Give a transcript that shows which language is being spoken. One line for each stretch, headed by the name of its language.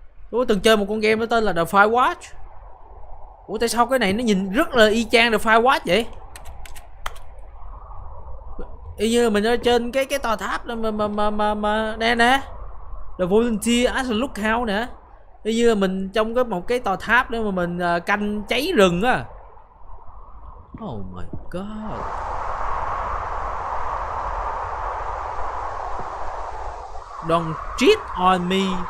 Vietnamese: Tôi từng chơi một con game đó tên là The Firewatch. Ủa tại sao cái này nó nhìn rất là y chang The Firewatch vậy? Y như là mình ở trên cái tòa tháp đó mà nè nè.
English: The Volunteer as a Lookout nè.
Vietnamese: Y như là mình trong một cái tòa tháp để mà mình canh cháy rừng á.
English: Oh my god. Don't cheat on me.